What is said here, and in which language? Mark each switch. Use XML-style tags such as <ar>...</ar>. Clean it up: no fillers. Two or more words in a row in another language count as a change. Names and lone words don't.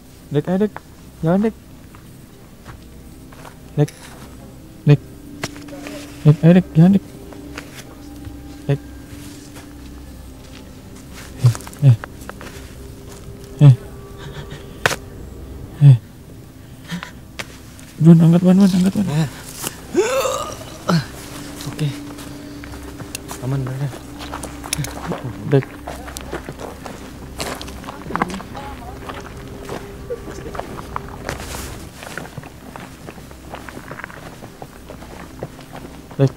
<id>Dek, ayo Dek. Jalan Dek. Dek. Dek. Dek, ayo Dek, jalan Dek. Dek. Bun, angkat ban, angkat ban. Oke. Aman berada. Dek. Dek.</id>